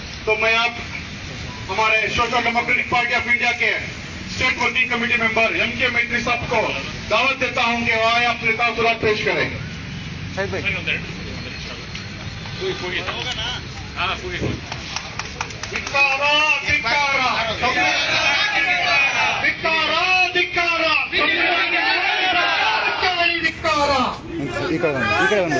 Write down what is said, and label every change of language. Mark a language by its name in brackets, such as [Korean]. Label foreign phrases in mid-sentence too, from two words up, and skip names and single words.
[Hindi] तो मैं आप हमारे सोशल डेमोक्रेटिक पार्टी ऑफ इंडिया के [English] State Working Committee member [Hindi] M.K. मैत्री साहब को दावत देता हूं कि वह अपने तासुरात पेश करें। [Kannada] ಧಿಕ್ಕಾರ ಧಿಕ್ಕಾರ ಧಿಕ್ಕಾರ ಧಿಕ್ಕಾರ ಧಿಕ್ಕಾರ ಈ ಕಡೆ ಬಂದು